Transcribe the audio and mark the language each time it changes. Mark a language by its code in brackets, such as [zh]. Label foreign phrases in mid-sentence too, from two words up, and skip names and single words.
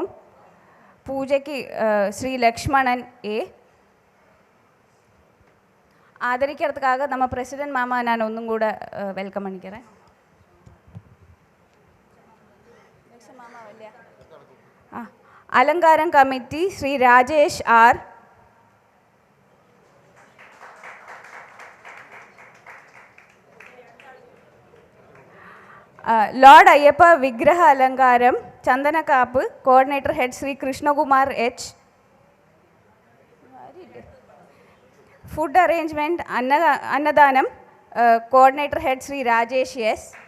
[ta] பூஜைக்கு ஸ்ரீ லக்ஷ்மணன் ஏ. ஆதரிக்கிறதுக்காக நம்ம பிரசிடென்ட் மாமா நான் ஒன்றும் கூட வெல்கம் பண்ணிக்கிறேன். அலங்காரம் கமிட்டி ஸ்ரீ ராஜேஷ் ஆர். [te] లార్డ్ అయ్యప్ప విగ్రహ అలంకారం చందనకాపు [en] coordinator head [te] శ్రీ కృష్ణకుమార్ హెచ్. [en] food arrangement [te] అన్నదానం [en] coordinator head [te] శ్రీ రాజేష్ ఎస్.